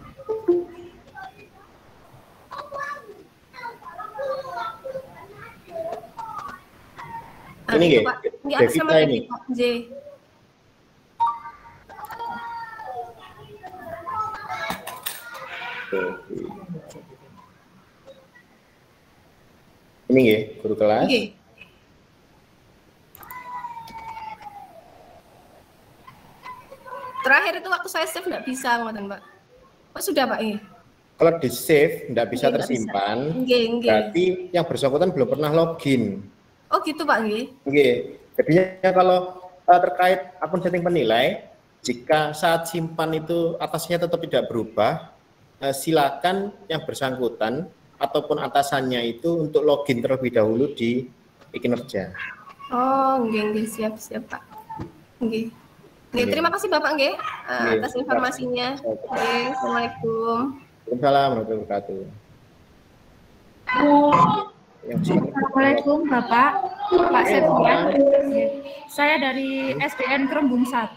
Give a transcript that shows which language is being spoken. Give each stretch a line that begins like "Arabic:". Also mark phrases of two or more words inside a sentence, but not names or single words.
Indonesian: Ini nggih, Devita ini. J. Ini nggih, guru kelas. Nggih. Terakhir itu waktu saya save nggak bisa, Mbak. Oh, sudah Pak ini. Kalau di save nggak bisa tersimpan, berarti yang bersangkutan belum pernah login. Oh gitu Pak, nggih. Nggih. Jadinya kalau terkait akun setting penilai, jika saat simpan itu atasnya tetap tidak berubah, silakan yang bersangkutan ataupun atasannya itu untuk login terlebih dahulu di e-kinerja. Oh, nggih, siap Pak. Nggih. Oke, terima kasih Bapak nggih atas informasinya. Oke, Assalamualaikum.
Arabic: وعليكم السلام ورحمة الله وبركاته.
Indonesian: Assalamualaikum Bapak, Pak Septian. Saya dari SDN Kerembung 1.